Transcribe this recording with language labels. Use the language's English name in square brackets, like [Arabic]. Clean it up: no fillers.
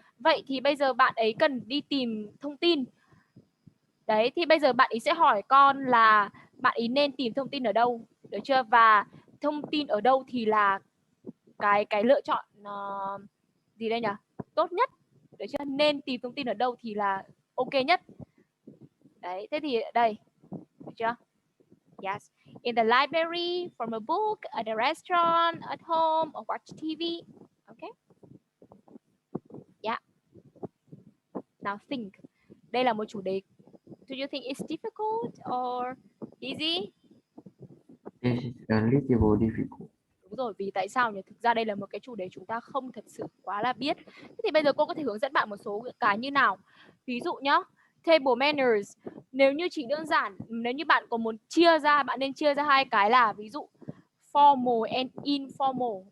[Vietnamese] Vậy thì bây giờ bạn ấy cần đi tìm thông tin. Đấy, thì bây giờ bạn ấy sẽ hỏi con là bạn ấy nên tìm thông tin ở đâu, được chưa? Và thông tin ở đâu thì là cái lựa chọn gì đây nhỉ? Tốt nhất, được chưa? Nên tìm thông tin ở đâu thì là ok nhất. Đấy, thế thì đây, được chưa? [English] Yes, in the library, from a book, at a restaurant, at home, or watch TV. Okay. Yeah. Now think. [Vietnamese] Đây là một chủ đề. [English] Do you think it's difficult or easy? This is a little difficult. [Vietnamese] Đúng rồi, vì tại sao nhỉ? Thực ra đây là một cái chủ đề chúng ta không thật sự quá là biết. Thế thì bây giờ cô có thể hướng dẫn bạn một số cái như nào. Ví dụ nhá, table manners. Nếu như chỉ đơn giản, nếu như bạn có muốn chia ra, bạn nên chia ra hai cái là ví dụ [English] formal and informal.